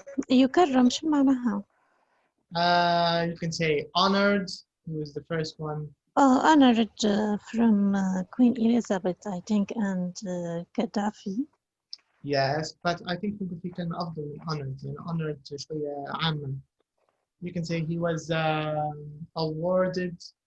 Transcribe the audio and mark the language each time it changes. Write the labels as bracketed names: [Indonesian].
[Arabic] يكرم شو معناها؟ [English] You can say honored. He was the first one. Oh, honored from Queen Elizabeth, I think, and Gaddafi. Yes, but I think [Arabic] ممكن في كلمة أفضل من [English] honored. [Arabic] يعني honored شوية عامة. [English] You can say he was awarded.